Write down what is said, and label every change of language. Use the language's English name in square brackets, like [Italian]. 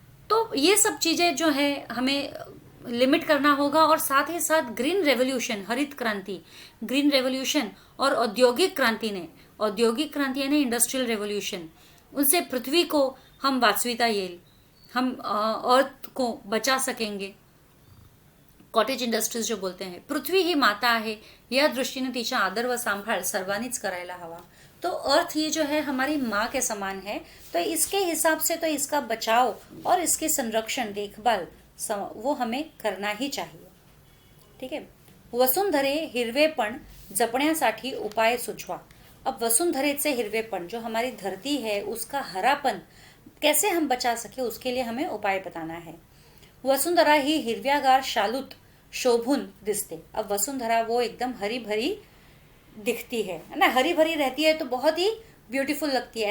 [Hindi] तो ये सब चीजें जो है हमें लिमिट करना होगा। और साथ ही साथ ग्रीन रेवोल्यूशन, हरित क्रांति, ग्रीन रेवोल्यूशन और औद्योगिक क्रांति ने, औद्योगिक क्रांति यानी इंडस्ट्रियल रेवोल्यूशन, उनसे [Marathi] पृथ्वी को हम वाचविता येईल, [Hindi] हम अर्थ को बचा सकेंगे। कॉटेज इंडस्ट्रीज जो बोलते हैं, [Marathi] पृथ्वी ही माता आहे या दृष्टीने तिचा आदर व सांभाळ सर्वांनीच करायला हवा। [Hindi] तो अर्थ ये जो है हमारी माँ के समान है, तो इसके हिसाब से तो इसका बचाव और इसके संरक्षण, देखभाल वो हमें करना ही चाहिए। ठीक है। [Marathi] वसुंधरे हिरवेपण जपण्यासाठी उपाय सुचवा। [Hindi] अब [Marathi] वसुंधरेचे हिरवेपण, [Hindi] जो हमारी धरती है उसका हरापन कैसे हम बचा सके, उसके लिए हमें उपाय बताना है। [Marathi] वसुंधरा ही हिरव्यागार शालूत शोभून दिसते। [Hindi] अब वसुंधरा वो एकदम हरी भरी दिखती है ना, हरी भरी रहती है तो बहुत ही ब्यूटीफुल लगती है।